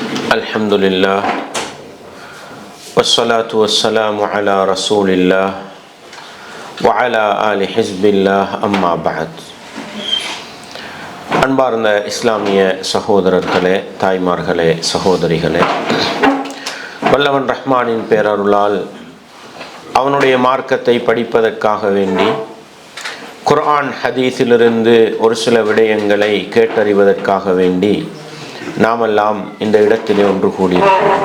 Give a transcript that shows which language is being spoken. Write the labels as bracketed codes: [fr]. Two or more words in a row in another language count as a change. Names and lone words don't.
[ar] الحمد لله والصلاة والسلام على رسول الله وعلى آل حزب الله أما بعد. [ta] அன்பார்ந்த இஸ்லாமிய சகோதரர்களே, தாய்மார்களே, சகோதரிகளே, வல்லவன் ரஹ்மானின் பேரருளால் அவனுடைய மார்க்கத்தை படிப்பதற்காக வேண்டி குர்ஆன் ஹதீஸிலிருந்து ஒரு சில விடயங்களை கேட்டறிவதற்காக வேண்டி நாமெல்லாம் இந்த இடத்திலே ஒன்று கூடியிருக்கிறோம்.